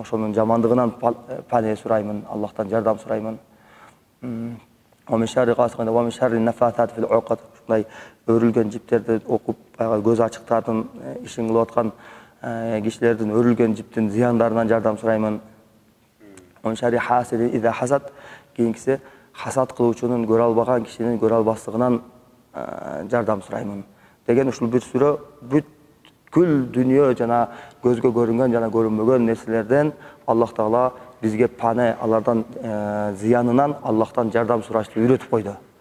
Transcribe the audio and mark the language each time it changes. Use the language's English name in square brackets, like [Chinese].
[Kyrgyz] Ошонун жамандыгынан пане сураймын, Аллахтан жардам сураймын. [Arabic] Ва мин шарри гасиқин ва мин шарри нафасат фил уқад. [Kyrgyz] Ушундай өрүлгөн жиптерди окуп көз ачыктардын ишин кылып аткан кишилердин өрүлгөн жиптин зыяндарынан жардам сураймын. [Arabic] Ва мин шарри хасидин иза хасад. [Kyrgyz] Кийинкиси хасад кылуучунун көрө албаган кишинин көрө албастыгынан жардам сураймын деген ушул бир сүрө бүткүл дүйнө жана көзгө көрүнгөн жана көрүнбөгөн нерселерден Аллах Таала бизге пане, алардан зыянынан Аллахтан жардам сурашты үйрөтүп койду.